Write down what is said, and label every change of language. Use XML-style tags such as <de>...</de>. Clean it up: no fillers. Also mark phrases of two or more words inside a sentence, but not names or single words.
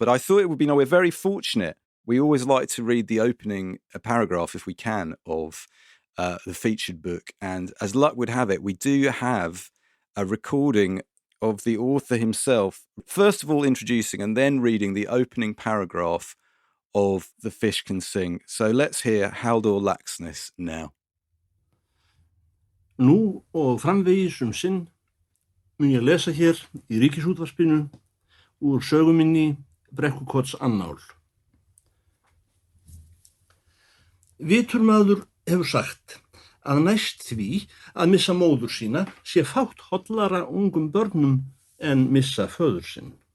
<en>But I thought it would be, we're very fortunate. We always like to read the opening paragraph, if we can, of the featured book. And as luck would have it, we do have a recording of the author himself, first of all introducing and then reading the opening paragraph of The Fish Can Sing. So let's hear Halldór Laxness now.</en> <is>Nú og framvegis sinn mun ég lesa hér í Ríkisútvarpinu úr söguminni Brekkukotsannáll. Vitur maður hefur sagt að næst því að missa móður sína sé fátt hollara ungum börnum en missa föður sinn.</is>